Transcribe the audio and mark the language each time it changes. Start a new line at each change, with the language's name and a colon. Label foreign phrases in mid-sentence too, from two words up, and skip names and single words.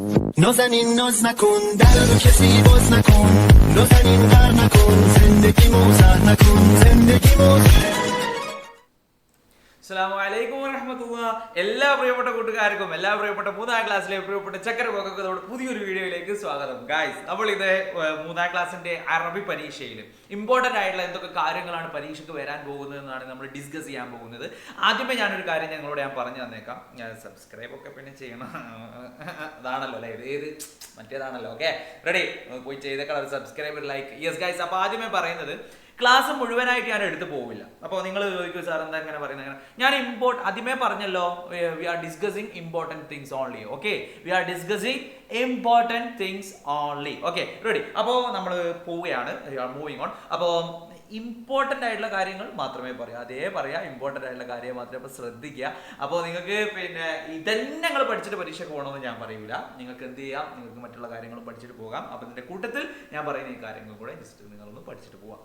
Persian: نازنین ناز نکن در رو کسی باز نکن نازنین غر نکن زندگی موزه نکن زندگی موزه
Arabic: السلام عليكم ورحمة الله.
Malayalam: എല്ലാ പ്രിയപ്പെട്ട കൂട്ടുകാർക്കും എല്ലാ പ്രിയപ്പെട്ട മൂന്നാം ക്ലാസ്സിലെ പ്രിയപ്പെട്ട ചക്കരപോക്കത്തോട് പുതിയൊരു വീഡിയോയിലേക്ക് സ്വാഗതം. ഗായ്സ്, നമ്മൾ ഇത് മൂന്നാം ക്ലാസ്സിന്റെ അറബി പരീക്ഷയിൽ ഇമ്പോർട്ടന്റ് ആയിട്ടുള്ള എന്തൊക്കെ കാര്യങ്ങളാണ് പരീക്ഷയ്ക്ക് വരാൻ പോകുന്നതെന്നാണ് നമ്മൾ ഡിസ്കസ് ചെയ്യാൻ പോകുന്നത്. ആദ്യമേ ഞാനൊരു കാര്യം ഞങ്ങളോട് ഞാൻ പറഞ്ഞു തന്നേക്കാം. സബ്സ്ക്രൈബ് ഒക്കെ പിന്നെ ചെയ്യണം. അതാണല്ലോ അല്ലേ, ഏത് മറ്റേതാണല്ലോ.
English: Okay, ready,
Malayalam: പോയി ചെയ്തേക്കാം
English: subscribe, like. yes guys,
Malayalam: അപ്പൊ ആദ്യമേ പറയുന്നത് ക്ലാസ് മുഴുവനായിട്ട് ഞാൻ എടുത്തു പോവില്ല. അപ്പോൾ നിങ്ങൾ ചോദിക്കും സാർ എന്താ എങ്ങനെ പറയുന്നത്? ഞാൻ ആദ്യമേ പറഞ്ഞല്ലോ,
English: we are discussing important things only. Okay, we are discussing important things only. Okay, ready.
Malayalam: അപ്പോൾ നമ്മൾ പോവുകയാണ്,
English: moving on.
Malayalam: അപ്പോൾ ഇമ്പോർട്ടൻ്റ് ആയിട്ടുള്ള കാര്യങ്ങൾ മാത്രമേ പറയൂ, അതേ പറയാം, ഇമ്പോർട്ടൻ്റ് ആയിട്ടുള്ള കാര്യം മാത്രമേ. അപ്പോൾ ശ്രദ്ധിക്കുക. അപ്പോൾ നിങ്ങൾക്ക് പിന്നെ ഇതന്നെ നിങ്ങൾ പഠിച്ചിട്ട് പരീക്ഷയ്ക്ക് പോകണമെന്ന് ഞാൻ പറയൂല. നിങ്ങൾക്ക് എന്ത് ചെയ്യാം, നിങ്ങൾക്ക് മറ്റുള്ള കാര്യങ്ങളും പഠിച്ചിട്ട് പോകാം. അപ്പോൾ ഇതിൻ്റെ കൂട്ടത്തിൽ ഞാൻ പറയുന്ന ഈ കാര്യങ്ങൾ കൂടെ ജസ്റ്റ് നിങ്ങളൊന്ന് പഠിച്ചിട്ട് പോവാം.